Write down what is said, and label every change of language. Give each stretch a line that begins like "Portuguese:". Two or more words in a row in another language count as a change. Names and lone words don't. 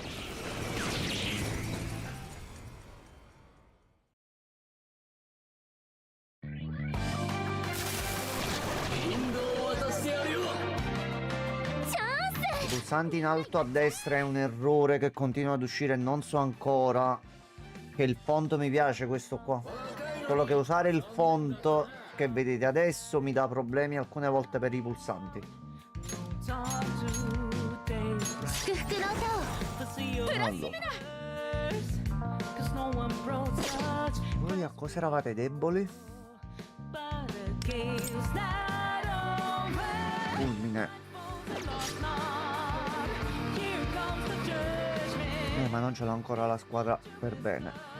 Italian: I pulsanti in alto a destra è un errore che continua ad uscire, non so ancora che il font mi piace questo qua. Solo che usare il font che vedete adesso mi dà problemi alcune volte per i pulsanti.
Japanese: 祝福の歌をプラス
Italian: Allora, voi a cosa eravate deboli? Fulmine. Ma non ce l'ho ancora la squadra per bene.